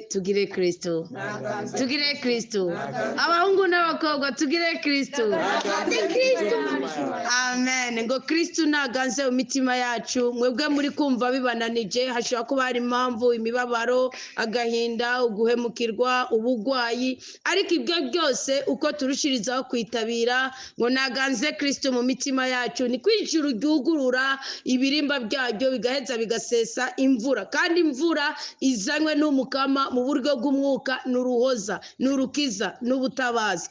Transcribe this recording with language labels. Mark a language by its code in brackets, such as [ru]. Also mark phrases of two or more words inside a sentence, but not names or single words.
[rn] Tugire Kristo, tugire Kristo. Abahungu n'abakobwa tugire Kristo. Amen. Ngo Kristo naganze mu mitima yacu. Mwebwe muri kumva bibananije, hashobora kuba hari impamvu, imibabaro, agahinda, uguhemukirwa, ubugwayi, ariko ibyo byose uko turushirizaho kwitabira ngo naganze Kristo mu mitima yacu, ni kwijuru ryugurura ibirimba byaryo bigaheza bigasesa imvura, kandi imvura izanywe n'umukama mu buryo bw'umwuka, n'uruhoza, n'urukiza, n'ubutabazi.